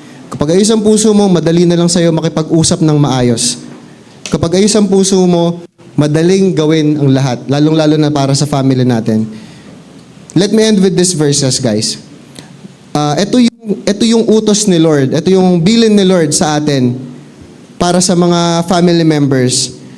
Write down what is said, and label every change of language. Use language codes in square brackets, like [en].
[tl] Kapag ayos ang puso mo, madali na lang sa'yo makipag-usap ng maayos. Kapag ayos ang puso mo, madaling gawin ang lahat. Lalong-lalo na para sa family natin. [en] Let me end with these verses, guys. [tl] Ito yung utos ni Lord. Ito yung bilin ni Lord sa atin para sa mga family members.